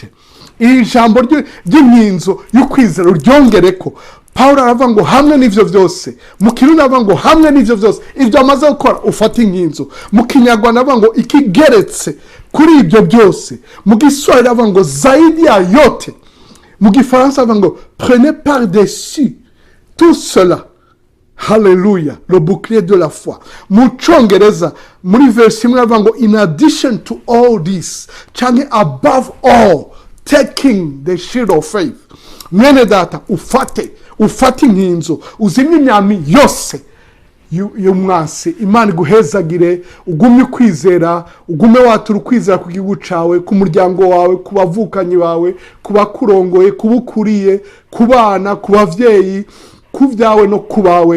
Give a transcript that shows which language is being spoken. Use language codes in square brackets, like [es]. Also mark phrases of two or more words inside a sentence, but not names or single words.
[rn] Iri jambo ry'inkinzo y'ukwizera uryongereko. Paulo aravuga ngo hamwe n'ivyo vyose, mu Kirundi aravuga ngo hamwe n'ivyo vyose, ivyo amaze gukora ufata inkinzo. Mu Kinyarwanda aravuga ngo [rw] ikigeretse kuri ibyo byose. [rn] Mu Giswahili aravuga ngo [sw] zaidi ya yote. [rn] Mu Gifaransa aravuga ngo [fr] prenez par-dessus tout cela. Hallelujah, le bouclier de la foi. [rn] Mu Congereza muri verse imwe aravuga ngo [en] in addition to all this, [rn] canke [en] above all, taking the shield of faith. [rn] Mwene data, ufate inkinzo, uzimye imyami yose y'umwasi. Imana iguhezagire, ugumye kwizera, ugume watura ukwizera ku gihugu cawe, ku muryango wawe, ku bavukanyi bawe, ku bakurongoye, kubukuriye, ku bana, ku bavyeyi, ku vyawe no kubawe.